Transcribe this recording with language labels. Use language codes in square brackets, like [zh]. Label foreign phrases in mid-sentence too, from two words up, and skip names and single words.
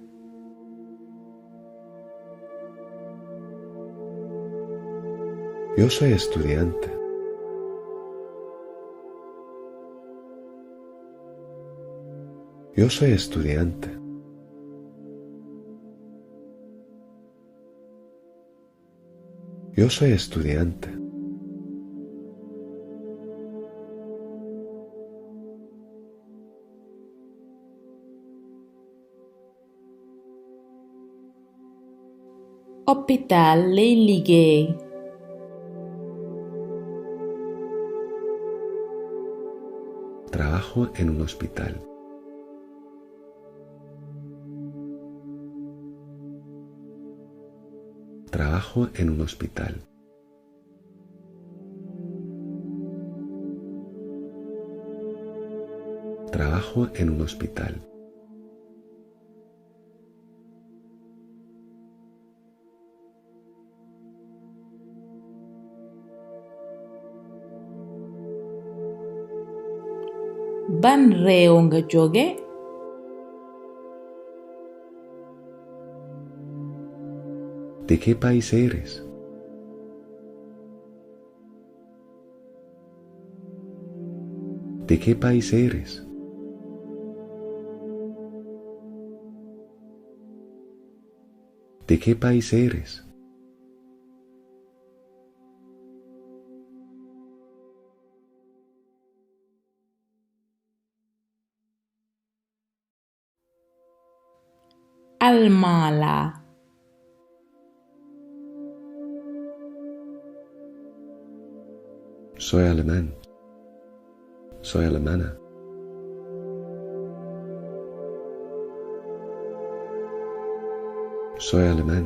[es] Yo soy estudiante. Yo soy estudiante. Yo soy estudiante. [wo] hôpital lay liggéey [es] Trabajo en un hospital. Trabajo en un hospital. Trabajo en un hospital. [wo] ban réew nga jóge [es] ¿De qué país eres? ¿De qué país eres? ¿De qué país eres? [wo] almaa laa [es] Soy alemán. Soy alemana. Soy alemán.